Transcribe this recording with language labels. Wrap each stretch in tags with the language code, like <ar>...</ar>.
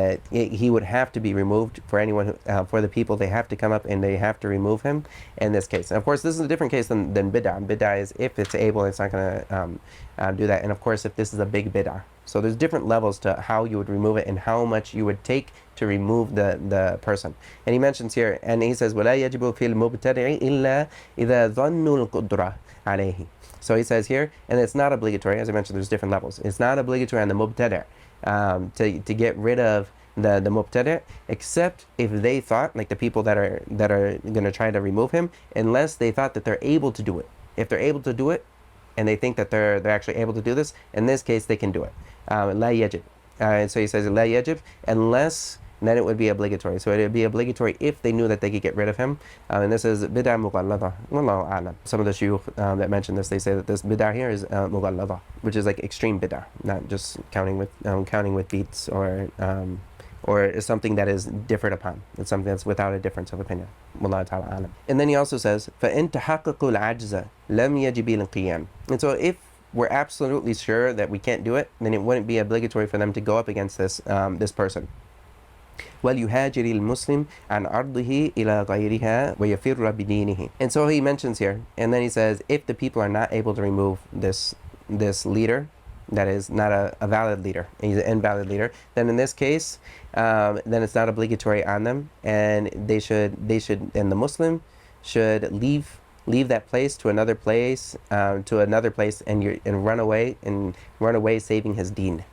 <en>He would have to be removed. For anyone who, for the people, they have to come up and they have to remove him in this case. And of course, this is a different case than bid'ah. Bid'ah is if it's able, it's not going to do that. And of course, if this is a big bid'ah. So there's different levels to how you would remove it and how much you would take to remove the person.</en> <ar>And he mentions here, and he says, وَلَا يَجِبُ فِي الْمُبْتَدِعِ إِلَّا إِذَا ظَنُّوا الْقُدْرَةِ عَلَيْهِ.</ar> <en>So he says here, and it's not obligatory, as I mentioned, there's different levels. It's not obligatory on the mubtadi'. To get rid of the mubtadi', except if they thought, like the people that are going to try to remove him, unless they thought that they're able to do it. If they're able to do it, and they think that they're actually able to do this, in this case they can do it. La yajib. And so he says la yajib, unless then it would be obligatory. So it would be obligatory if they knew that they could get rid of him. And this is bid'ah mughallada. Wallahu a'lam. Some of the shuyukh that mention this, they say that this bid'ah here is mughallada, which is like extreme bid'ah, not just counting with beats or is something that is differed upon. It's something that's without a difference of opinion.</en> <ar>Wallahu ta'ala a'lam. And then he also says, فَإِن تَحَقَّقُوا الْعَجْزَ لَمْ يَجِبِ الْقِيَامِ.</ar> <en>And so if we're absolutely sure that we can't do it, then it wouldn't be obligatory for them to go up against this person.</en> <ar>وَلْيُهَاجِرِ الْمُسْلِمْ عَنْ أَرْضِهِ إِلَى غَيْرِهَا وَيَفِرَّ بِدِينِهِ.</ar> <en>And so he mentions here, and then he says, if the people are not able to remove this leader, that is not a valid leader, he's an invalid leader, then in this case, then it's not obligatory on them, and they should, and the Muslim should leave that place to another place, and run away saving his deen.</en>